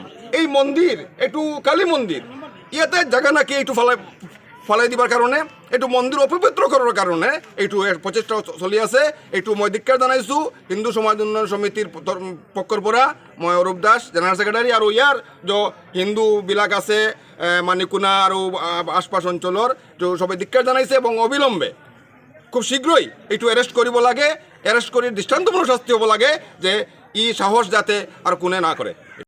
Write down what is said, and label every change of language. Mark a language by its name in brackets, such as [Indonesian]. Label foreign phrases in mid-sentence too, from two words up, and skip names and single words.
[Assamese] এই মন্দিৰ, এইটো কালী মন্দিৰ, ইয়াতে জাগা নাকি এইটো ফলাই দিবৰ কাৰণে, এইটো মন্দিৰ অপবিত্ৰ কৰাৰ কাৰণে এইটো প্ৰচেষ্টা চলি আছে। এইটো মই ধিক্কাৰ জনাইছোঁ হিন্দু সমাজ উন্নয়ন সমিতিৰ পক্ষৰ পৰা। মই অৰূপ দাস, [English] General Secretary, [Assamese] আৰু ইয়াৰ যে হিন্দুবিলাক আছে মানিকুনা আৰু আশপাশ অঞ্চলৰ সবে ধিক্কাৰ জনাইছে, এবং অবিলম্বে খুব শীঘ্রই এইটো এরেস্ট কৰিব লাগে, এরেস্ট কৰি দৃষ্টান্তমূলক শাস্তি হ'ব লাগে, যে ই সাহস যাতে আৰু কোনে না কৰে।